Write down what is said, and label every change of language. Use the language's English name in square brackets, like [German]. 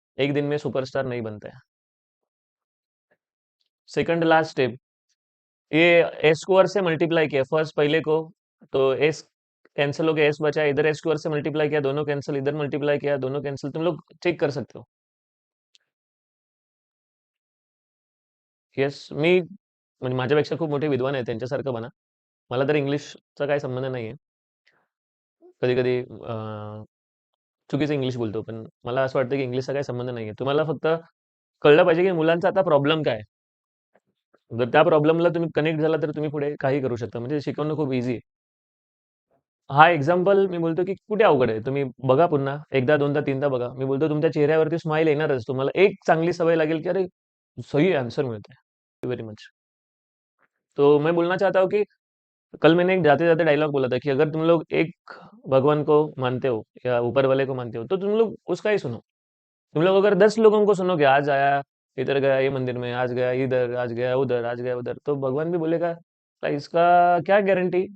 [Hindi] एक दिन में सुपरस्टार नहीं बनते हैं। सेकंड लास्ट स्टेप, ये एस स्क्वायर से मल्टीप्लाई किया फर्स्ट पहले को, तो एस कैंसिल हो गया, एस बचा, इधर एस स्क्वायर से मल्टीप्लाई किया, दोनों कैंसिल, इधर मल्टीप्लाई किया, दोनों कैंसिल। तुम लोग चेक कर सकते हो। [Marathi] येस, मी म्हणजे माझ्यापेक्षा खूप मोठे विद्वान आहे, त्यांच्यासारखं बना. मला तर इंग्लिशचा काही संबंध नाही आहे. कधी कधी चुकीचं इंग्लिश बोलतो, पण मला असं वाटतं की इंग्लिशचा काही संबंध नाही आहे. तुम्हाला फक्त कळलं पाहिजे की मुलांचा आता प्रॉब्लेम काय आहे. जर त्या प्रॉब्लेमला तुम्ही कनेक्ट झाला तर तुम्ही पुढे काही करू शकता. म्हणजे शिकवणं खूप इझी आहे. हा एक्झाम्पल मी बोलतो की कुठे अवघड आहे. तुम्ही बघा पुन्हा एकदा, दोनदा, तीनदा बघा. मी बोलतो तुमच्या चेहऱ्यावरती स्माइल येणारच. तुम्हाला एक चांगली सवय लागेल की अरे, सही आंसर मिळतोय. [English] Very much. [Hindi] तो मैं बोलना चाहता हूँ कि कल मैंने एक जाते-जाते डायलॉग बोला था कि अगर तुम लोग एक भगवान को मानते हो या ऊपर वाले को मानते हो, तो तुम लोग उसका ही सुनो। तुम लोग अगर 10 लोगों को सुनोगे, आज आया, इधर गया ये मंदिर में, आज गया इधर, आज गया उधर, आज गया उधर, तो भगवान भी बोलेगा, "भाई इसका क्या गारंटी?